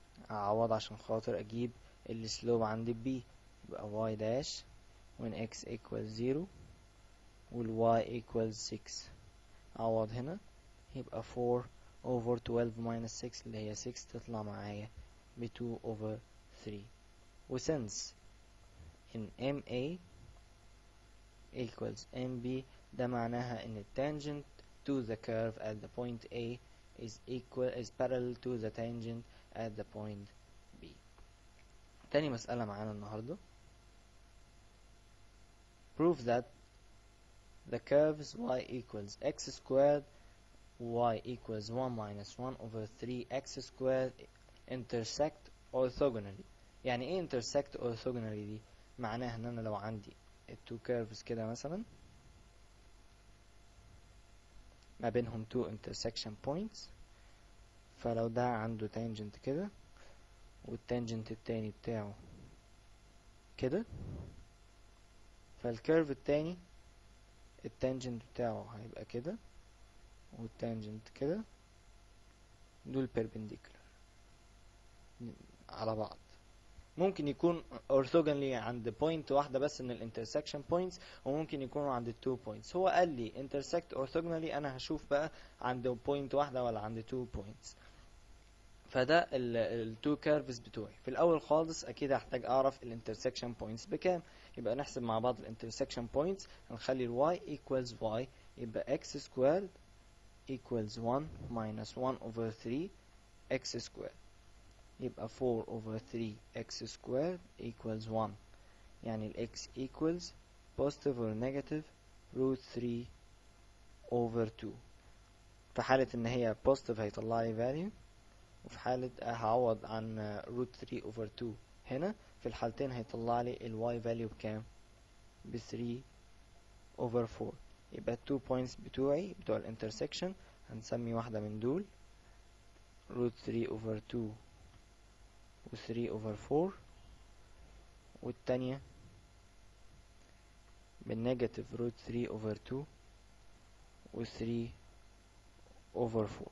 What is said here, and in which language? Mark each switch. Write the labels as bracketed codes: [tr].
[ar] اعوض عشان خاطر اجيب السلوب عند B، يبقى y dash when x equals 0 وال y equals 6. اعوض هنا يبقى 4 over 12 minus 6 اللي هي 6 تطلع معايا ب 2 over 3. [en] وسنس in MA equals MB، ده معناها ان tangent to the curve at the point A is parallel to the tangent at the point [ar] تاني مسألة معانا النهاردة. [en] prove that the curves y equals x squared, y equals 1 minus 1 over 3x squared intersect orthogonally. [ar] يعني ايه intersect orthogonally دي؟ معناها ان انا لو عندي التو curves كده مثلا ما بينهم two intersection points، فلو ده عنده tangent كده والتانجنت التاني بتاعه كده، فالكيرف التاني التانجنت بتاعه هيبقى كده والتانجنت كده، دول perpendicular على بعض. ممكن يكون orthogonally عند بوينت واحدة بس من الانترسكشن بوينتس، وممكن يكونوا عند التو بوينتس. هو قال لي intersect orthogonally، انا هشوف بقى عند بوينت واحدة ولا عند تو بوينتس. فده التو كيرفز بتوعي. في الاول خالص اكيد هحتاج اعرف الانترسكشن بوينتس بكام، يبقى نحسب مع بعض الانترسكشن بوينتس. هنخلي y equals y، يبقى x squared equals 1 minus 1 over 3 x squared، يبقى 4 over 3 x squared equals 1. يعني ال x equals positive or negative root 3 over 2. في حالة ان هي positive هيطلع لي value، وفي حالة هعوض عن root 3 over 2 هنا، في الحالتين هيطلع لي ال y value بكام؟ ب 3 over 4. يبقى ال 2 points بتوعي بتوع ال intersection هنسمي واحدة من دول root 3 over 2 و 3 over 4، والتانية بالنيجاتيف root 3 over 2 و 3 over 4.